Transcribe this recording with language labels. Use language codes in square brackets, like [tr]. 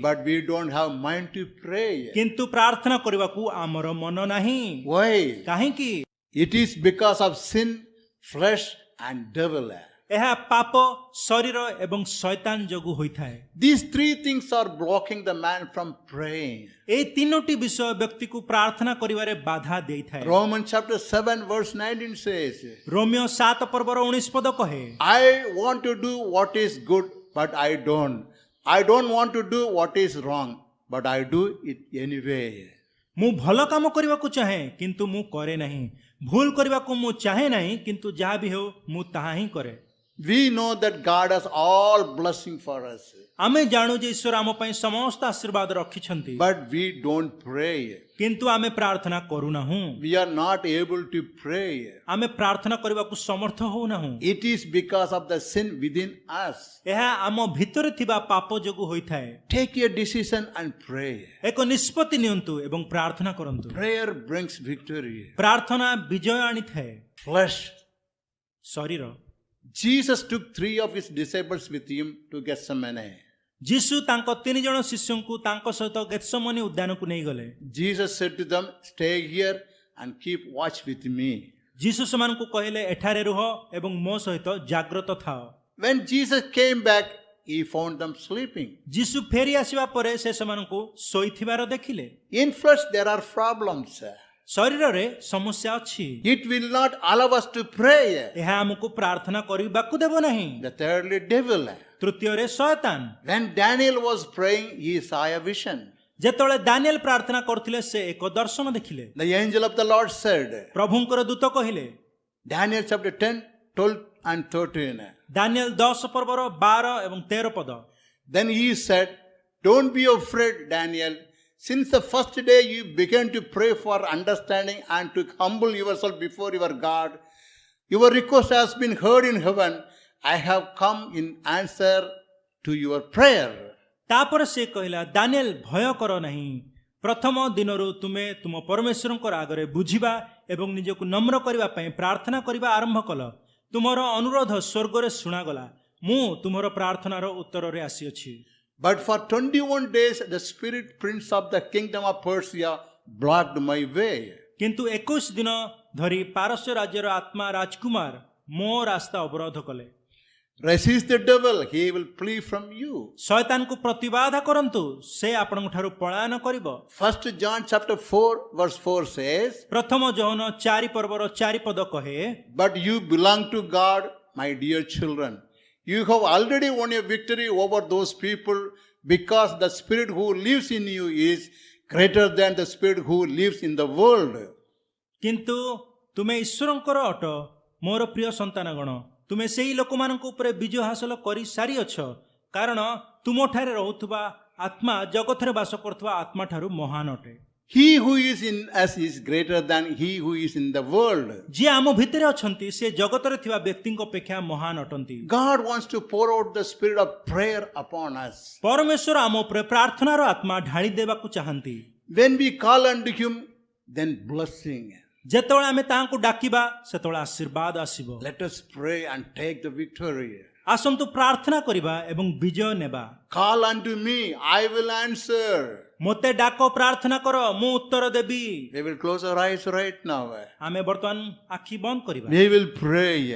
[en] But we don't have mind to pray. [or] କିନ୍ତୁ ପ୍ରାର୍ଥନା କରିବାକୁ ଆମର ମନ ନାହିଁ। [en] Why? [or] କାହିଁକି? [en] It is because of sin, flesh and devil. [or] ଏହା ପାପ, ଶରୀର ଏବଂ ଶୈତାନ ଯୋଗୁଁ ହୋଇଥାଏ। [en] These three things are blocking the man from praying. [or] ଏହି ତିନୋଟି ବିଷୟ ବ୍ୟକ୍ତିକୁ ପ୍ରାର୍ଥନା କରିବାରେ ବାଧା ଦେଇଥାଏ। [en] Romans chapter 7 verse 19 says, [or] ରୋମିଓ 7 ପର୍ବର 19 ପଦ କହେ, [en] I want to do what is good, but I don't. I don't want to do what is wrong, but I do it anyway. [or] ମୁଁ ଭଲ କାମ କରିବାକୁ ଚାହେଁ କିନ୍ତୁ ମୁଁ କରେ ନାହିଁ, ଭୁଲ କରିବାକୁ ମୁଁ ଚାହେଁ ନାହିଁ କିନ୍ତୁ ଯାହା ବି ହେଉ ମୁଁ ତାହା ହିଁ କରେ। [en] We know that God has all blessing for us, [or] ଆମେ ଜାଣୁ ଯେ ଈଶ୍ୱର ଆମ ପାଇଁ ସମସ୍ତ ଆଶୀର୍ବାଦ ରଖିଛନ୍ତି, [en] but we don't pray. [or] କିନ୍ତୁ ଆମେ ପ୍ରାର୍ଥନା କରୁନାହୁଁ। [en] We are not able to pray. [or] ଆମେ ପ୍ରାର୍ଥନା କରିବାକୁ ସମର୍ଥ ହେଉନାହୁଁ। [en] It is because of the sin within us. [or] ଏହା ଆମ ଭିତରେ ଥିବା ପାପ ଯୋଗୁଁ ହୋଇଥାଏ। [en] Take a decision and pray. [or] ଏକ ନିଷ୍ପତ୍ତି ନିଅନ୍ତୁ ଏବଂ ପ୍ରାର୍ଥନା କରନ୍ତୁ। [en] Prayer brings victory. [or] ପ୍ରାର୍ଥନା ବିଜୟ ଆଣିଥାଏ। [en] Flesh. [or] ଶରୀର। [en] Jesus took 3 of his disciples with him to Gethsemane. [or] ଯୀଶୁ ତାଙ୍କ 3 ଜଣ ଶିଷ୍ୟଙ୍କୁ ତାଙ୍କ ସହିତ ଗେତ୍ସେମନୀ ଉଦ୍ୟାନକୁ ନେଇଗଲେ। [en] Jesus said to them, stay here and keep watch with me. [or] ଯୀଶୁ ସେମାନଙ୍କୁ କହିଲେ ଏଠାରେ ରୁହ ଏବଂ ମୋ ସହିତ ଜାଗ୍ରତ ଥାଅ। [en] When Jesus came back, he found them sleeping. [or] ଯୀଶୁ ଫେରି ଆସିବା ପରେ ସେ ସେମାନଙ୍କୁ ଶୋଇଥିବାର ଦେଖିଲେ। [en] In flesh there are problems. [or] ଶରୀରରେ ସମସ୍ୟା ଅଛି। [en] It will not allow us to pray. [or] ଏହା ଆମକୁ ପ୍ରାର୍ଥନା କରିବାକୁ ଦେବ ନାହିଁ। [en] The thirdly, devil. [or] ତୃତୀୟରେ ଶୟତାନ। [en] When Daniel was praying, he saw a vision. [or] ଯେତେବେଳେ ଦାନିଏଲ ପ୍ରାର୍ଥନା କରୁଥିଲେ ସେ ଏକ ଦର୍ଶନ ଦେଖିଲେ। [en] The angel of the Lord said, [or] ପ୍ରଭୁଙ୍କର ଦୂତ କହିଲେ, [en] Daniel chapter 10, 12 and 13. [or] ଦାନିଏଲ 10 ପର୍ବର 12 ଏବଂ 13 ପଦ। [en] Then he said, don't be afraid, Daniel. Since the first day you began to pray for understanding and to humble yourself before your God, your request has been heard in heaven. I have come in answer to your prayer. [or] ତାପରେ ସେ କହିଲା, ଦାନିଏଲ ଭୟ କର ନାହିଁ। ପ୍ରଥମ ଦିନରୁ ତୁମେ ତୁମ ପରମେଶ୍ୱରଙ୍କର ଆଗରେ ବୁଝିବା ଏବଂ ନିଜକୁ ନମ୍ର କରିବା ପାଇଁ ପ୍ରାର୍ଥନା କରିବା ଆରମ୍ଭ କଲ। ତୁମର ଅନୁରୋଧ ସ୍ୱର୍ଗରେ ଶୁଣାଗଲା। ମୁଁ ତୁମର ପ୍ରାର୍ଥନାର ଉତ୍ତରରେ ଆସିଅଛି। [en] But for 21 days the spirit prince of the kingdom of Persia blocked my way. [or] କିନ୍ତୁ 21 ଦିନ ଧରି ପାରସ୍ୟ ରାଜ୍ୟର ଆତ୍ମା ରାଜକୁମାର ମୋ ରାସ୍ତା ଅବରୋଧ କଲେ। [en] Resist the devil, he will flee from you. [or] ଶୟତାନକୁ ପ୍ରତିବାଦ କରନ୍ତୁ, ସେ ଆପଣଙ୍କ ଠାରୁ ପଳାୟନ କରିବ। [en] 1 John chapter 4 verse 4 says, [or] ପ୍ରଥମ ଯୋହନ 4 ପର୍ବର 4 ପଦ କହେ, [en] but you belong to God, my dear children. You have already won a victory over those people because the spirit who lives in you is greater than the spirit who lives in the world. [or] କିନ୍ତୁ ତୁମେ ଈଶ୍ୱରଙ୍କର ଅଟ, ମୋର ପ୍ରିୟ ସନ୍ତାନଗଣ। ତୁମେ ସେହି ଲୋକମାନଙ୍କ ଉପରେ ବିଜୟ ହାସଲ କରି ସାରିଅଛ, କାରଣ ତୁମଠାରେ ରହୁଥିବା ଆତ୍ମା ଜଗତରେ ବାସ କରୁଥିବା ଆତ୍ମା ଠାରୁ ମହାନ ଅଟେ। [en] He who is in us is greater than he who is in the world. [or] ଯିଏ ଆମ ଭିତରେ ଅଛନ୍ତି ସେ ଜଗତରେ ଥିବା ବ୍ୟକ୍ତିଙ୍କ ଅପେକ୍ଷା ମହାନ ଅଟନ୍ତି। [en] God wants to pour out the spirit of prayer upon us. [or] ପରମେଶ୍ୱର ଆମ ଉପରେ ପ୍ରାର୍ଥନାର ଆତ୍ମା ଢାଳି ଦେବାକୁ ଚାହାନ୍ତି। [en] When we call unto him, then blessing. [or] ଯେତେବେଳେ ଆମେ ତାହାଙ୍କୁ ଡାକିବା ସେତେବେଳେ ଆଶୀର୍ବାଦ ଆସିବ। [en] Let us pray and take the victory. [or] ଆସନ୍ତୁ ପ୍ରାର୍ଥନା କରିବା ଏବଂ ବିଜୟ ନେବା। [en] Call unto me, I will answer. [or] ମୋତେ ଡାକ, ପ୍ରାର୍ଥନା କର, ମୁଁ ଉତ୍ତର ଦେବି। [en] We will close our eyes right now. [or] ଆମେ ବର୍ତ୍ତମାନ ଆଖି ବନ୍ଦ କରିବା। [en] We will pray.